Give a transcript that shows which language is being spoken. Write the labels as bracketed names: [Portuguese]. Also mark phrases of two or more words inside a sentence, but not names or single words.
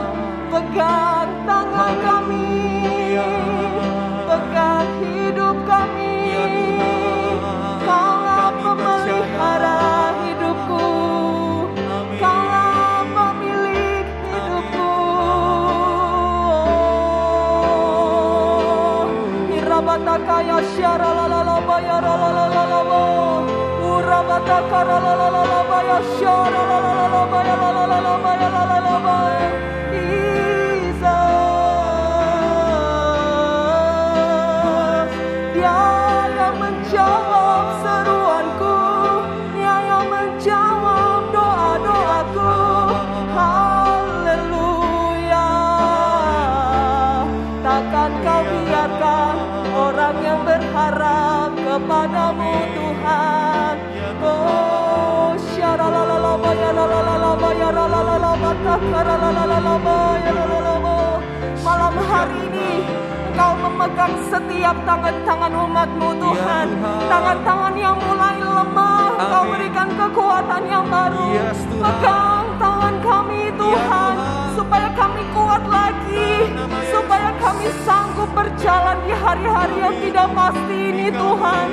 [Indonesian] Pegang tangan kami, pegang hidup kami. Ya Tuhan, Kaulah kami pemelihara percaya. hidupku. Amin. Kaulah pemilik hidupku. Irabatakaya syaralalalabaya ralalalabo. Urabataka ralalalabaya syaralalalabaya ralalalabaya ralalalabaya. Jesus, Dia yang menjawab seruanku, Dia yang menjawab doa-doaku. Haleluya. Takkan kau biarkan orang yang berharap kepadamu Tuhan. Oh, syaralalalabaya ralalalabaya ralalalalabaya ralalalalabaya ralalalabo. Malam hari ini Engkau memegang setiap tangan-tangan umat-Mu Tuhan. Tangan-tangan yang mulai lemah Engkau Amin. berikan kekuatan yang baru. Yes, Tuhan. Pegang tangan kami Tuhan, Tuhan. supaya kami kuat lagi, supaya kami sanggup berjalan di hari-hari yang tidak pasti ini Tuhan.